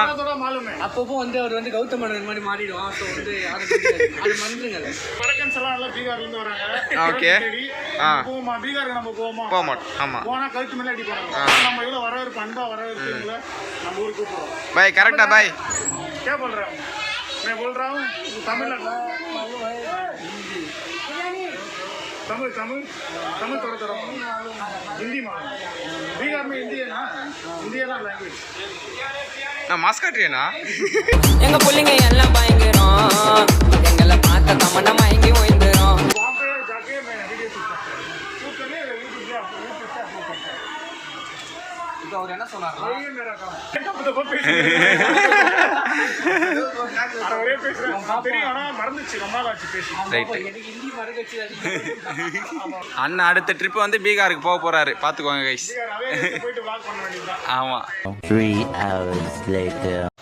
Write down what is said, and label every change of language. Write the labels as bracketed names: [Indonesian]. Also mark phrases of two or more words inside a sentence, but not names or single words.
[Tamil] அப்பப்போ வந்து அவர் வந்து கௌதம் மேனன் மாதிரி மாறிடுவான். ஸோ வந்து அது மறந்துருங்க. வடக்கன்ஸ் எல்லாம் எல்லாம் பீகார்ல இருந்து வராங்க. ஓகே. பீகாருக்கு நம்ம போக மாட்டோம். ஆமாம், போனா கழுத்து மேலே அடி போறாங்க. நம்ம இவ்வளோ வரவேற்பு அன்பா வரவேற்பு நம்ம ஊருக்கு கூப்பிடுறோம். பாய். கரெக்டா பாய்? [Hindi] क्या बोल रहा हूँ? मैं बोल रहा हूँ तमिल तमिल तमिल तमिल थोड़ा थोड़ा हिंदी में. बिहार में हिंदी है ना? हिंदी है ना लैंग्वेज. [Tamil] நான் மாஸ்க் காட்டுறேனா? எங்க புள்ளைங்க எல்லாம் பயங்கரம். எங்களை பார்த்த தமன்னா மயங்கி ஓய்ந்துரும். [Hindi] वहाँ पे जाके मैं वीडियो शूट करने यूट्यूब पे अपलोड करता हूँ. [Tamil] இப்போ அவர் என்ன சொன்னார்? [Hindi] ये मेरा काम. [Tamil] ஒரே பேசுறேன் தெரியும். ஆனால் மறந்துச்சு, ரொம்ப நாள் ஆச்சு பேசி. எனக்கு ஹிந்தி மறந்துச்சு. அண்ணா அடுத்த ட்ரிப் வந்து பீகாருக்கு போக போறாரு. பார்த்துக்கோங்க கைஸ். போயிட்டு vlog பண்ண வேண்டியதுதான். ஆமா. [English] 3 hours later.